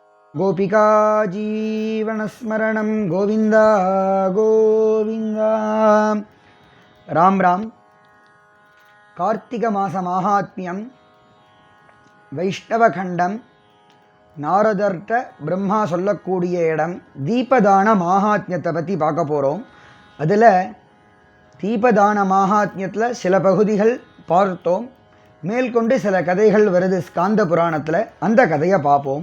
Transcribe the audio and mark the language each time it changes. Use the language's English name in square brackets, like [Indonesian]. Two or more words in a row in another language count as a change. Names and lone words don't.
[Sanskrit] गोपिका जीवनस्मरणं गोविन्द गोविन्द। राम राम। कार्तिक मास माहात्म्यं वैष्णवखण्डं [Tamil] நாரதர்ட்ட பிரம்மா சொல்லக்கூடிய இடம் தீபதான மாஹாத்மியத்தை பற்றி பார்க்க போகிறோம். அதில் தீபதான மாஹாத்மியத்தில் சில பகுதிகள் பார்த்தோம். மேற்கொண்டு சில கதைகள் வருது ஸ்காந்த புராணத்தில், அந்த கதையை பார்ப்போம்.